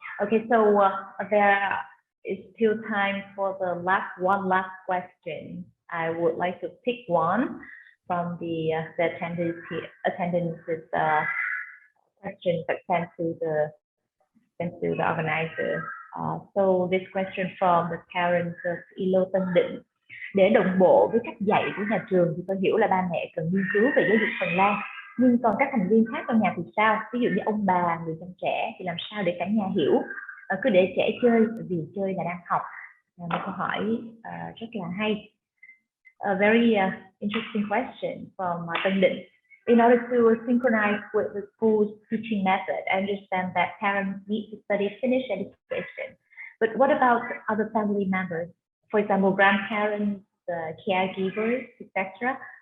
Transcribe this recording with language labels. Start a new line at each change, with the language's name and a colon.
English: Okay, so there is still time for the one last question. I would like to pick one from the attendances question that sent to the organizer. So this question from the parents of ILO Tân Định.
Vietnamese: Để đồng bộ với cách dạy của nhà trường thì tôi hiểu là ba mẹ cần nghiên cứu về giáo dục Phần Lan. Nhưng còn các thành viên khác trong nhà thì sao? Ví dụ như ông bà, người chăm trẻ thì làm sao để cả nhà hiểu? Cứ để trẻ chơi vì chơi là đang học. Một câu hỏi rất là hay.
English: A very interesting question from Tân Định. In order to synchronize with the school's teaching method, I understand that parents need to study Finnish education. But what about other family members? For example, grandparents, caregivers, etc.